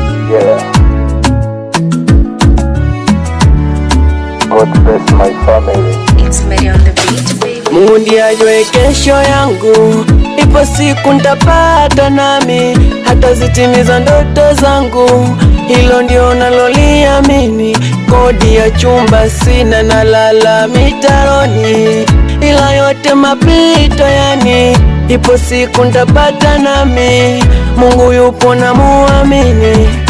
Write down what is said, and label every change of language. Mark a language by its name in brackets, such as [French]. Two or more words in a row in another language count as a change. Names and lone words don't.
[English] Yeah. God bless my family. It's Mary on the beat, baby. [Swahili] Mungu ndiye ajue kesho yangu, ipo siku ntapata nami, hata zitimiza ndoto zangu, hilo ndio naloliamini. Kodi ya chumba sina, nalala mitaroni, ila yote mapito yani, ipo siku ntapata nami, Mungu yupo na muamini.